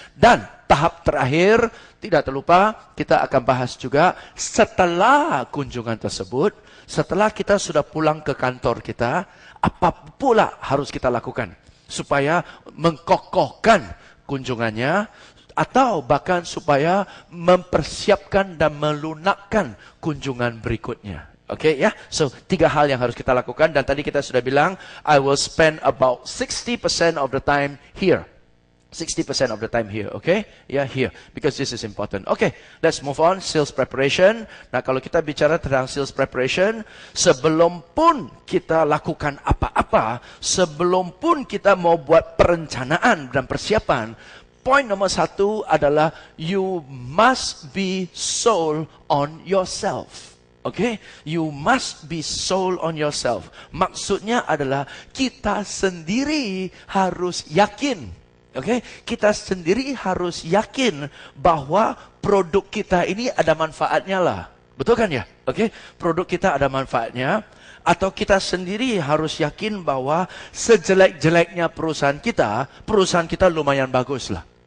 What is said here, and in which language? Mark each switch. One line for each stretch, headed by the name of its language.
Indonesian: Dan tahap terakhir, tidak terlupa, kita akan bahas juga setelah kunjungan tersebut, setelah kita sudah pulang ke kantor kita, apa pula harus kita lakukan supaya mengkokohkan kunjungannya, atau bahkan supaya mempersiapkan dan melunakkan kunjungan berikutnya. Okay, ya. So, 3 hal yang harus kita lakukan. Dan tadi kita sudah bilang,
English: I will spend about 60% of the time here. 60% of the time here, okay? Yeah, here. Because this is important. Okay, let's move on. Sales preparation.
Indonesian: Nah, kalau kita bicara tentang sales preparation, sebelum pun kita lakukan apa-apa, sebelum pun kita mau buat perencanaan dan persiapan, poin nomor 1 adalah
English: you must be sold on yourself.
Indonesian: Okay?
English: You must be sold on yourself.
Indonesian: Maksudnya adalah kita sendiri harus yakin. Okay? Kita sendiri harus yakin bahwa produk kita ini ada manfaatnya lah. Betul kan ya? Okay? Produk kita ada manfaatnya. Atau kita sendiri harus yakin bahwa sejelek-jeleknya perusahaan kita lumayan bagus lah.